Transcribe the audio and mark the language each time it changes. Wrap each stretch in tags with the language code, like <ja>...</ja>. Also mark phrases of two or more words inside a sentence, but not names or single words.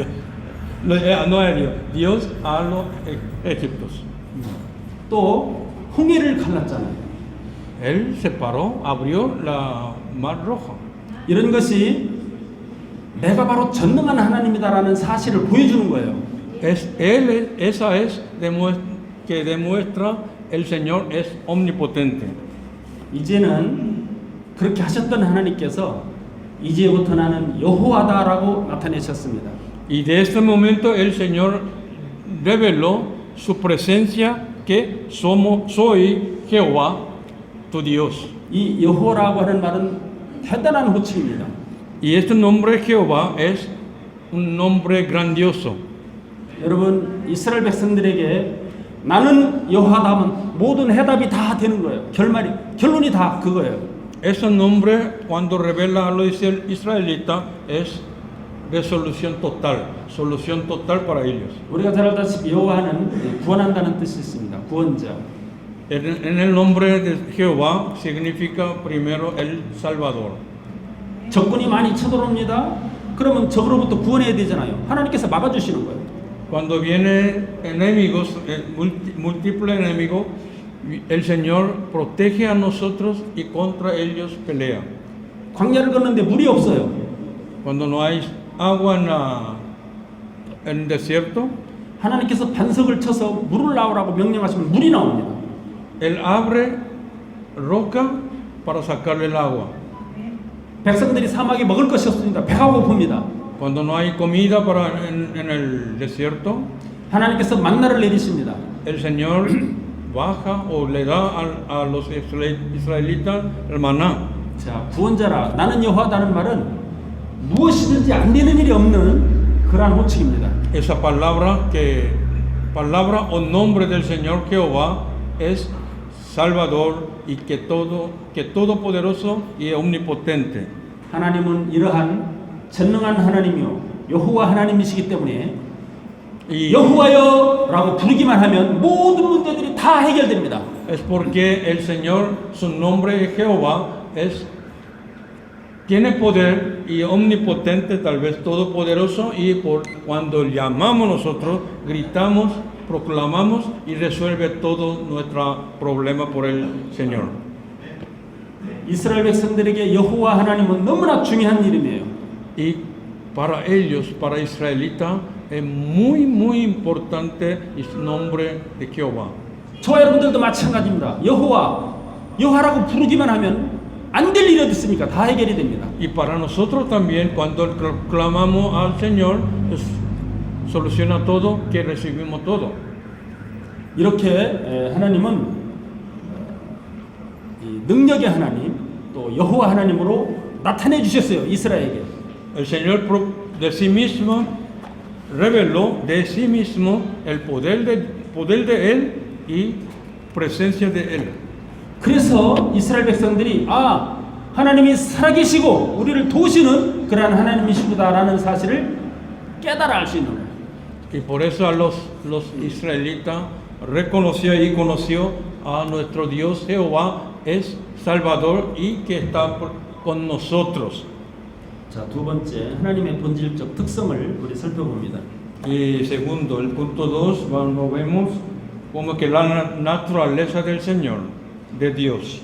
<es>No a Dios, Dios a los egipcios.</es> <ko>또 홍해를 갈랐잖아요.</ko> <es>Él separó, abrió la mar roja.</es> <ko>이런 것이 내가 바로 전능한 하나님이다라는 사실을 보여주는 거예요.</ko> <es>Esa es que demuestra el Señor es omnipotente.</es> <ko>이제는 그렇게 하셨던 하나님께서 이제부터 나는 여호와다라고 나타내셨습니다.</ko> <es>Y de este momento el Señor reveló su presencia que soy Jehová, tu Dios.</es> <ko>이 여호와라고 하는 말은 대단한 호칭입니다.</ko> <es>Y este nombre Jehová es un nombre grandioso.</es> <ko>여러분 이스라엘 백성들에게 나는 여호와다 하면 모든 해답이 다 되는 거예요. 결론이 다 그거예요.</ko> <es>Ese nombre cuando revela a los israelitas es resolución total, solución total para ellos.</es> <ko>우리가 잘 알다시피 여호와는 구원한다는 뜻이 있습니다. 구원자.</ko> <es>En el nombre de Jehová significa primero el Salvador.</es> <ko>적군이 많이 쳐들어옵니다. 그러면 적으로부터 구원해야 되잖아요. 하나님께서 막아주시는 거예요.</ko> <es>Cuando vienen enemigos, múltiples enemigos, el Señor protege a nosotros y contra ellos pelea.</es> <ko>광야를 걷는데 물이 없어요.</ko> <es>Cuando no hay agua en el desierto,</es> <ko>하나님께서 반석을 쳐서 물을 나오라고 명령하시면 물이 나옵니다.</ko> <es>Él abre roca para sacarle el agua.</es> <ko>백성들이 사막에 먹을 것이 없습니다. 배가 고픕니다.</ko> <es>Cuando no hay comida en el desierto,</es> <ko>하나님께서 만나를 내리십니다.</ko> <es>el Señor baja o le da a los israelitas el maná.</es> <ko>자, 구원자라 나는 여호와다는 말은 무엇이든지 안 되는 일이 없는 그러한 호칭입니다.</ko> <es>Esa palabra o nombre del Señor Jehová es Salvador y que todopoderoso y omnipotente.</es> <ko>하나님은 이러한 전능한 하나님이요 여호와 하나님이시기 때문에 여호와여라고 부르기만 하면 모든 문제들이 다 해결됩니다.</ko> <es>Es porque el Señor, su nombre es Jehová, tiene poder y omnipotente, tal vez todopoderoso, y cuando llamamos nosotros, gritamos, proclamamos y resuelve todo nuestro problema por el Señor.</es> <ko>이스라엘 백성들에게 여호와 하나님은 너무나 중요한 이름이에요.</ko> <es>Y para ellos, para israelitas, es muy, muy importante el nombre de Jehová.</es> <ko>저와 여러분들도 마찬가지입니다. 여호와라고 부르기만 하면 안 될 일이 어디 있습니까? 다 해결이 됩니다.</ko> <es>Y para nosotros también, cuando clamamos al Señor, soluciona todo, que recibimos todo.</es> <ko>이렇게 하나님은 이 능력의 하나님, 또 여호와 하나님으로 나타내 주셨어요. 이스라엘에게.</ko> <es>El Señor de sí mismo reveló de sí mismo el poder de Él y presencia de Él.</es> <ko>그래서 이스라엘 백성들이 하나님이 살아계시고 우리를 도우시는 그러한 하나님이시구나라는 사실을 깨달아 알 수 있는 거예요.</ko> <es>Y por eso los israelitas reconoció y conoció a nuestro Dios Jehová es Salvador y que está con nosotros.</es> <ko>자, 두 번째 하나님의 본질적 특성을 우리 살펴봅니다.</ko> <es>Y segundo, el punto 2, nos vemos como que la naturaleza del Señor, de Dios.</es>